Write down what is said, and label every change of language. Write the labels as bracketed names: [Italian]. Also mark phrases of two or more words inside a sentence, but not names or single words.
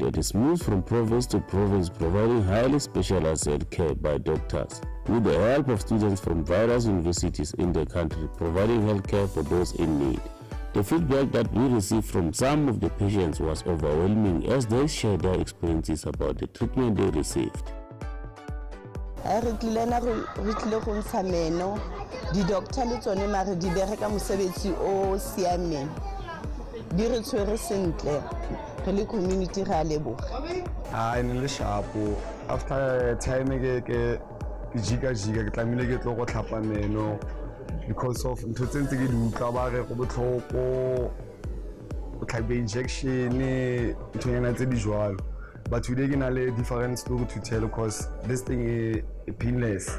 [English] It is moved from province to province, providing highly specialized health care by doctors, with the help of students from various universities in the country, providing health care for those in need. The feedback that we received from some of the patients was overwhelming as they shared their experiences about the treatment they received. [Tswana] Di-doctor le tsone mare di bereka mosebetsi o siameng di re tshwere sentle re le community re a leboga ne le shapo [English] after time [Tswana] ke jika ke tlamile ke tlo go tlhapa meno [English] because of [Tswana] ntho tse ntse ke di utlwa ba re go botlhoko go tlhabe injection ntho yana tse di jwalo [English] but today [Tswana] ke na le [English] different story to tell because this thing is painless.